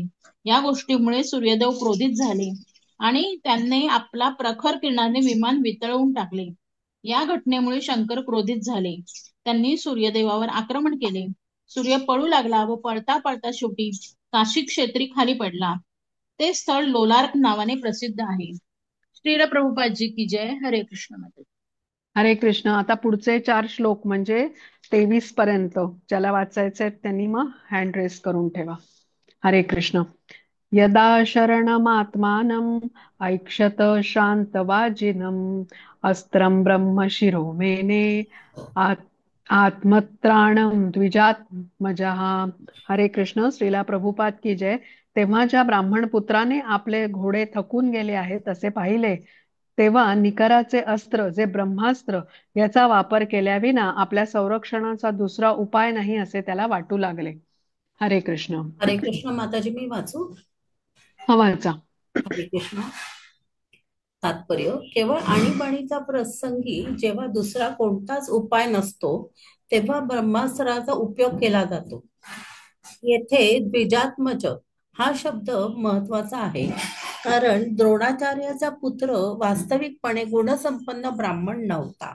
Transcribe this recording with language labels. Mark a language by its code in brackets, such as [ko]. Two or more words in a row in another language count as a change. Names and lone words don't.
[mr] या गोष्टीमुळे सूर्यदेव क्रोधित झाले आणि त्यांनी आपला प्रखर किरणाने विमान वितळवून टाकले. या घटनेमुळे शंकर क्रोधित झाले. त्यांनी सूर्यदेवावर आक्रमण केले. सूर्य पळू लागला व पळता पळता शेवटी काशी क्षेत्री खाली पडला. ते स्थळ लोलार्क नावाने प्रसिद्ध आहे. श्रील [hi] प्रभुपादजी की जय. [mr] हरे कृष्ण माता. हरे कृष्ण. आता पुढचे 4 श्लोक म्हणजे 23 पर्यंत ज्याला वाचायचे आहेत त्यांनी मग [en] hand raise [mr] करून ठेवा. हरे कृष्ण. [sa] यदा शरणमात्मानम् ऐक्षत शान्तवाजिनम् अस्त्रं ब्रह्मशिरो मेने आत् आत्मत्राणं द्विजात्मजः. [mr] हरे कृष्ण. [hi] श्रीला प्रभुपाद की जय. [mr] तेव्हा ज्या ब्राह्मण पुत्राने आपले घोडे थकून गेले आहेत असे पाहिले, तेव्हा निकराचे अस्त्र जे ब्रह्मास्त्र याचा वापर केल्याविना आपल्या संरक्षणाचा दुसरा उपाय नाही असे त्याला वाटू लागले. हरे कृष्ण. हरे कृष्ण माताजी, मी वाचू? वाचा. हरे कृष्ण. तात्पर्य: केवळ आणीबाणीचा प्रसंगी जेव्हा दुसरा कोणताच उपाय नसतो तेव्हा ब्रह्मास्त्राचा उपयोग केला जातो. येथे द्विजात्मज हा शब्द महत्वाचा आहे, कारण द्रोणाचार्याचा पुत्र वास्तविकपणे गुणसंपन्न ब्राह्मण नव्हता.